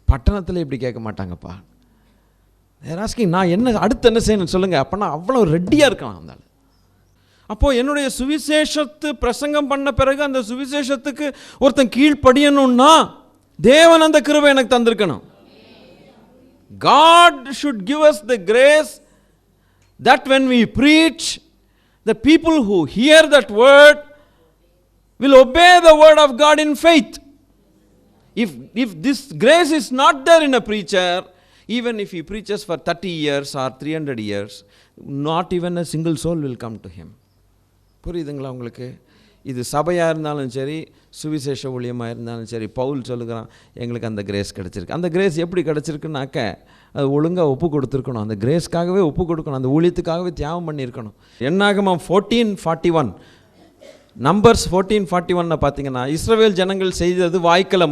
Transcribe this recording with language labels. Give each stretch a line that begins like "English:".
Tamil: பட்டணத்தில் இப்படி கேட்க மாட்டாங்கப்பா. ஆஸ்கிங் நான் என்ன அடுத்து என்ன செய்யணும்னு சொல்லுங்கள். அப்போனா அவ்வளோ ரெடியாக இருக்கலாம் அந்த ஆள். அப்போது என்னுடைய சுவிசேஷத்து பிரசங்கம் பண்ண பிறகு அந்த சுவிசேஷத்துக்கு ஒருத்தன் கீழ்ப்படியணும்னா தேவன் அந்த கிருபை எனக்கு தந்திருக்கணும்.
English: God should give us the grace that when we preach, the people who hear that word will obey the word of God in faith. If this grace is not there in a preacher, even if he preaches for 30 years or 300 years, not even a single soul will come to him.
Tamil: புரியுதுங்களா உங்களுக்கு? இது சபையாக இருந்தாலும் சரி, சுவிசேஷ ஊழியமாக இருந்தாலும் சரி, பவுல் சொல்லுகிறான் எங்களுக்கு அந்த கிரேஸ் கிடச்சிருக்கு. அந்த கிரேஸ் எப்படி கிடச்சிருக்குனாக்க அது ஒழுங்காக ஒப்பு கொடுத்துருக்கணும். அந்த கிரேஸ்க்காகவே ஒப்பு கொடுக்கணும், அந்த ஊழியத்துக்காகவே தியாகம் பண்ணியிருக்கணும். என்னாகமம் 14:41, நம்பர்ஸ் 14:41 பார்த்தீங்கன்னா, இஸ்ரவேல் ஜனங்கள் செய்தது வாய்க்கல.